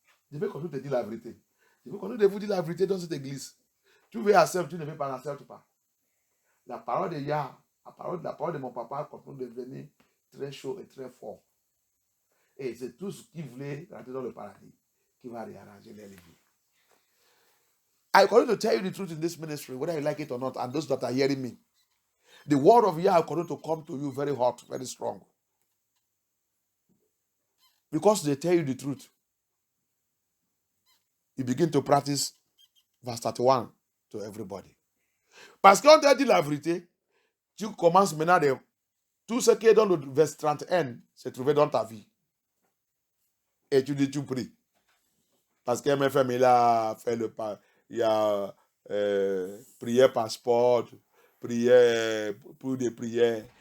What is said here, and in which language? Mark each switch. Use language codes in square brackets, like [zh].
[fr] Je veux qu'on nous te dise la vérité. Je veux qu'on nous vous dise la vérité dans cette église. Tu veux accepter, tu ne veux pas l'accepter pas. La parole de Yah, la parole de mon papa continue de devenir très chaud et très fort. Et c'est tout ce qui voulait rentrer dans le paradis qui va réarranger les vies. [en] I continue to tell you the truth in this ministry, whether you like it or not, and those that are hearing me. The word of Yah continue to come to you very hot, very strong. Because they tell you the truth. You begin to practice verse 31 to everybody. [fr] Parce qu'on t'a dit la vérité, tu commences maintenant de... Tout ce qui est dans le verset 31 s'est trouvé dans ta vie. Et tu dis, tu pries. Parce qu'MFM, il a fait le pas. Il y a prière passeport, prière pour des prières.